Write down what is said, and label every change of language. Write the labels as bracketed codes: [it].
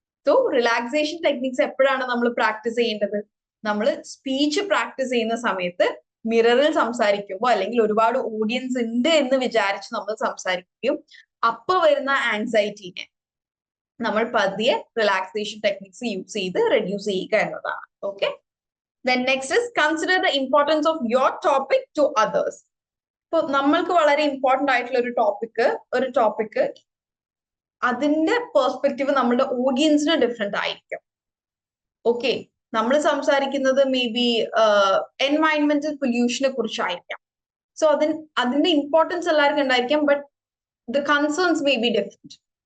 [ml] So relaxation techniques എപ്പോഴാണ് നമ്മൾ practice ചെയ്യേണ്ടത്? നമ്മൾ സ്പീച്ച് പ്രാക്ടീസ് ചെയ്യുന്ന സമയത്ത് മിററിൽ സംസാരിക്കുമ്പോൾ അല്ലെങ്കിൽ ഒരുപാട് ഓഡിയൻസ് ഉണ്ട് എന്ന് വിചാരിച്ച് നമ്മൾ സംസാരിക്കുകയും അപ്പൊ വരുന്ന ആങ്സൈറ്റിനെ നമ്മൾ പതിയെ റിലാക്സേഷൻ ടെക്നിക്സ് യൂസ് ചെയ്ത് റെഡ്യൂസ് ചെയ്യുക എന്നതാണ്. [en] Okay, then next is consider the importance of your topic to others. [ml] ഇപ്പൊ നമ്മൾക്ക് വളരെ ഇമ്പോർട്ടന്റ് ആയിട്ടുള്ള ഒരു ടോപ്പിക് അതിന്റെ പെർസ്പെക്റ്റീവ് നമ്മുടെ ഓഡിയൻസിന് ഡിഫറെന്റ് ആയിരിക്കും. ഓക്കെ, നമ്മൾ സംസാരിക്കുന്നത് മേ ബി എൻവയൺമെന്റൽ പൊല്യൂഷനെ കുറിച്ചായിരിക്കാം. [en] so [ml] അതിന്റെ ഇമ്പോർട്ടൻസ് എല്ലാവർക്കും ഉണ്ടായിരിക്കാം. [en] But the concerns may be different.